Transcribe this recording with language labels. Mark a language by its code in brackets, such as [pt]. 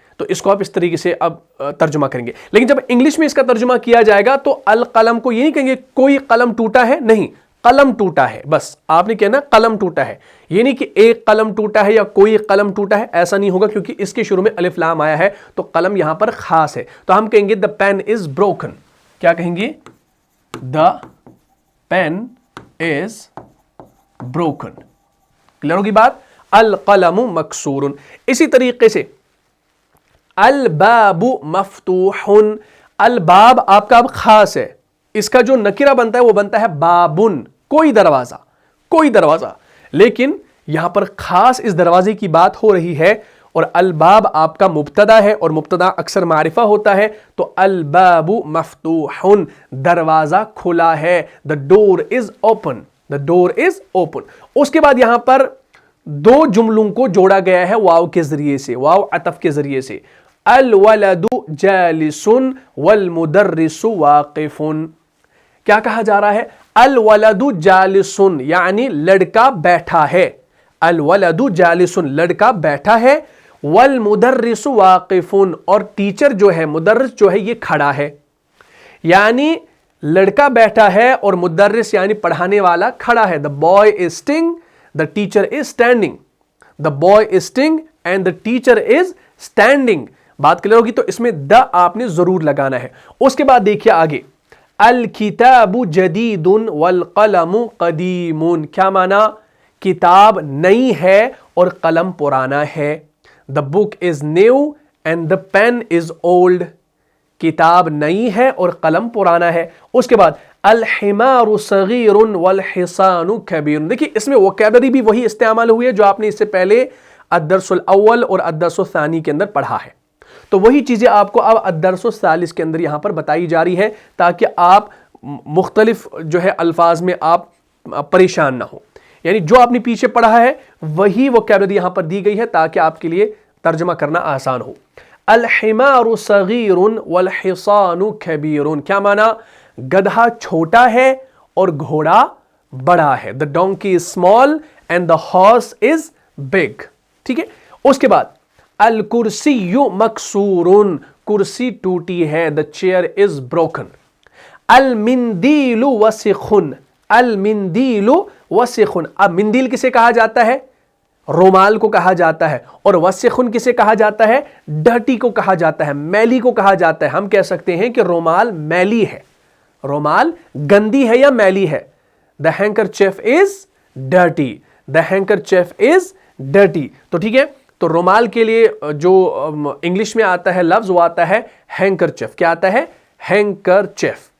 [ur] تو اس کو آپ اس طریقے سے اب ترجمہ کریں گے. لیکن جب انگلش میں اس کا ترجمہ کیا جائے گا تو القلم کو یہ نہیں کہیں گے کوئی قلم ٹوٹا ہے, نہیں, قلم ٹوٹا ہے. بس آپ نے کہنا قلم ٹوٹا ہے, یہ نہیں کہ ایک قلم ٹوٹا ہے یا کوئی قلم ٹوٹا ہے, ایسا نہیں ہوگا, کیونکہ اس کے شروع میں الف لام آیا ہے تو قلم یہاں پر خاص ہے. تو ہم کہیں گے [en] the pen is broken. [ur] کیا کہیں گے؟ [en] the pen is broken. [ur] Clear ہوگی بات؟ [ar] القلم مکسور. [ur] اسی طریقے سے [ar] الباب مفتوح. [ur] الباب آپ کا اب خاص ہے, اس کا جو نکرہ بنتا ہے وہ بنتا ہے بابن, کوئی دروازہ, کوئی دروازہ. لیکن یہاں پر خاص اس دروازے کی بات ہو رہی ہے, اور الباب آپ کا مبتدا ہے اور مبتدا اکثر معرفہ ہوتا ہے. تو [ar] الباب مفتوح, [ur] دروازہ کھلا ہے. [en] the door is open, the door is open. [ur] اس کے بعد یہاں پر دو جملوں کو جوڑا گیا ہے واو کے ذریعے سے, واو عطف کے ذریعے سے. [ar] الولد جالس والمدرس واقف. [ur] کیا کہا جا رہا ہے؟ [ar] الولد جالس [ur] یعنی لڑکا بیٹھا ہے. [ar] الولد جالس [ur] لڑکا بیٹھا ہے. [ar] والمدرس واقف [ur] اور ٹیچر جو ہے, مدرس جو ہے یہ کھڑا ہے. یعنی لڑکا بیٹھا ہے اور مدرس یعنی پڑھانے والا کھڑا ہے. [en] The boy is sitting, the teacher is standing. The boy is sitting and the teacher is standing. [ur] بات کلیئر ہوگی. تو اس میں دا آپ نے ضرور لگانا ہے. اس کے بعد دیکھیے آگے, [ar] الکتاب جدید والقلم قدیم. [ur] کیا معنی؟ کتاب نئی ہے اور قلم پرانا ہے. [en] The book is new and the pen is old. [ur] کتاب نئی ہے اور قلم پرانا ہے. اس کے بعد [ar] الحمار صغیر والحصان کبیر. [ur] دیکھیے اس میں ووکیبلری بھی وہی استعمال ہوئی ہے جو آپ نے اس سے پہلے الدرس الاول اور الدرس الثانی کے اندر پڑھا ہے. تو وہی چیزیں آپ کو اب الدرس الثالث کے اندر یہاں پر بتائی جا رہی ہے, تاکہ آپ مختلف جو ہے الفاظ میں آپ پریشان نہ ہو. یعنی جو آپ نے پیچھے پڑھا ہے وہی ووکیبلری یہاں پر دی گئی ہے تاکہ آپ کے لیے ترجمہ کرنا آسان ہو. [ar] الحمار صغیر والحصان کبیر. [ur] کیا مانا؟ گدھا چھوٹا ہے اور گھوڑا بڑا ہے. [en] the donkey is small and the horse is big. [ur] ٹھیک ہے. اس کے بعد [ar] الکرسی مکسور، [ur] کرسی ٹوٹی ہے. [en] the chair is broken. [ar] المندیل وسخ، المندیل وسخ. [ur] اب مندیل کسے کہا جاتا ہے؟ رومال کو کہا جاتا ہے. اور وسخن کسے کہا جاتا ہے؟ ڈرٹی کو کہا جاتا ہے، میلی کو کہا جاتا ہے. ہم کہہ سکتے ہیں کہ رومال میلی ہے، رومال گندی ہے یا میلی ہے. [en] the handkerchief is dirty. the handkerchief is dirty. [ur] تو ٹھیک ہے. تو رومال کے لیے جو انگلش میں آتا ہے لفظ وہ آتا ہے handkerchief. کیا آتا ہے؟ handkerchief.